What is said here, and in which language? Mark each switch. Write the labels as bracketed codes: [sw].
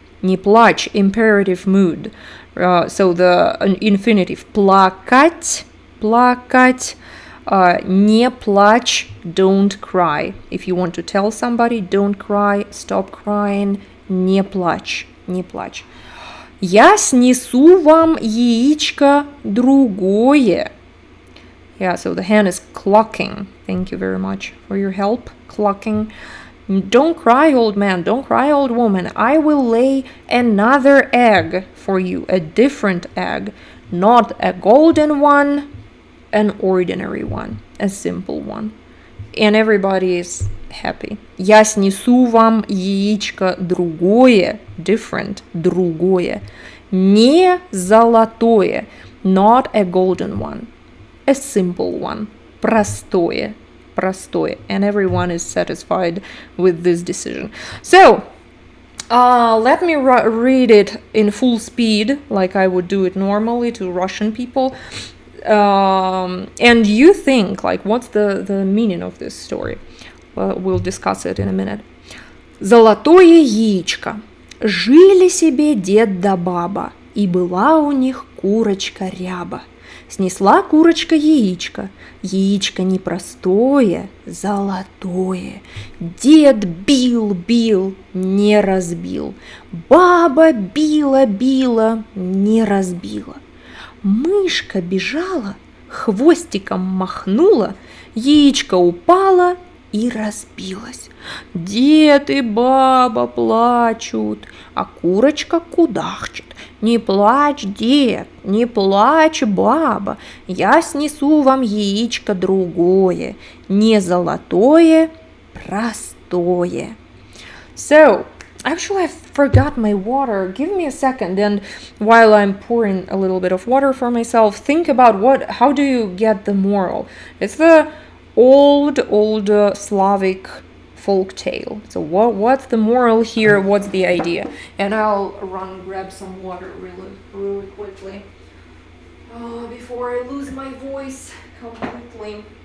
[ru] Не плачь, [en] imperative mood. So the infinitive плакать, плакать. [ru] Не плачь, [en] don't cry. If you want to tell somebody, don't cry, stop crying. [ru] Не плачь, не плачь. Я снесу вам яичко другое. [en] Yeah, so the hen is clucking. Thank you very much for your help. Clucking. Don't cry, old man. Don't cry, old woman. I will lay another egg for you. A different egg. Not a golden one, an ordinary one. A simple one. And everybody is happy. [ru] Я снесу вам яичко другое. [en] Different. [ru] Другое. Не золотое. [en] Not a golden one. A simple one. Простое. And everyone is satisfied with this decision. So, let me read it in full speed, like I would do it normally to Russian people. And you think, like, what's the meaning of this story? Well, we'll discuss it in a minute. [ru] Золотое яичко. Жили себе дед да баба, и была у них курочка ряба. Снесла курочка яичко, яичко непростое, золотое. Дед бил, не разбил. Баба била, не разбила. Мышка бежала, хвостиком махнула, яичко упало и разбилось. Дед и баба плачут, а курочка кудахчет. Не плачь, дед, не плачь, баба, я снесу вам яичко другое, не золотое, простое. [en] So, actually I forgot my water. Give me a second, and while I'm pouring a little bit of water for myself, think about how do you get the moral? It's the old Slavic folk tale. So what's the moral here? What's the idea? And I'll grab some water really quickly before I lose my voice completely.